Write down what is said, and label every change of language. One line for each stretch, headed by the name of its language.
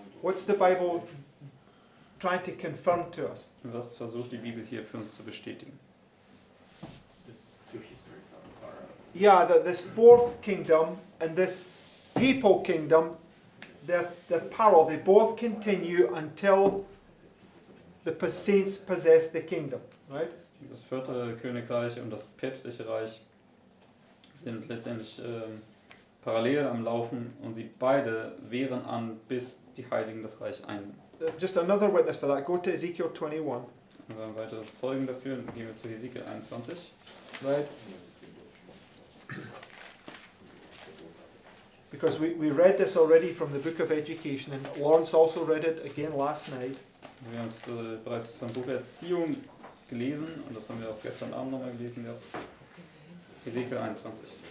English: what's the Bible trying to confirm to us?
German: was versucht die Bibel hier für uns zu bestätigen?
English: Two histories are parallel. Yeah, that this fourth kingdom and this papal kingdom, they're parallel. They both continue until the saints possess the kingdom, right?
German: Das vierte Königreich und das päpstliche Reich sind letztendlich parallel am Laufen und sie beide währen an, bis die Heiligen das Reich einnehmen.
English: Just another witness for that. Go to Ezekiel 21,
German: Und wir haben weitere Zeugen dafür. Dann gehen wir zu Hesekiel 21.
English: right? Because we read this already from the book of Education, and Lawrence also read it again last night.
German: Wir haben es bereits vom Buch Erziehung gelesen und das haben wir auch gestern Abend nochmal gelesen gehabt. Hesekiel 21.